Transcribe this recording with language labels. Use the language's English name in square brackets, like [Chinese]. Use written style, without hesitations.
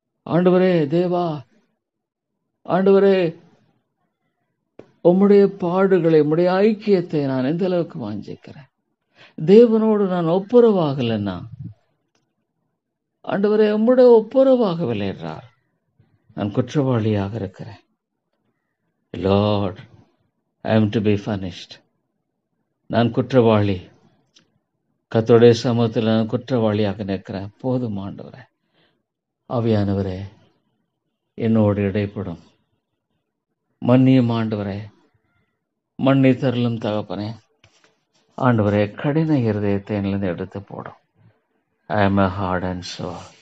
[Tamil] ஆண்டவரே, தேவா, ஆண்டவரே, உம்முடைய பாடுகளை, உம்முடைய ஐக்கியத்தை நான் எந்த அளவுக்கு வாஞ்சிக்கிறேன். தேவனோடு நான் ஒப்புரவாகலன்னா, ஆண்டவரே, உம்முடைய ஒப்புரவாகவில்லை என்றால் நான் குற்றவாளியாக இருக்கிறேன். [English] Lord, I am to be punished. [Tamil] நான் குற்றவாளி. கர்த்தருடைய சமூகத்தில் நான் குற்றவாளியாக நிற்கிறேன். போதும் ஆண்டவரே. ஆவியானவரே, என்னோடு இடைப்படும். மன்னியும் ஆண்டவரே, மன்னித்தருளும் தகப்பனே. ஆண்டவரே, கடின இருதயத்தை என்னிலிருந்து எடுத்து போடும். [English] I am a hard and soul.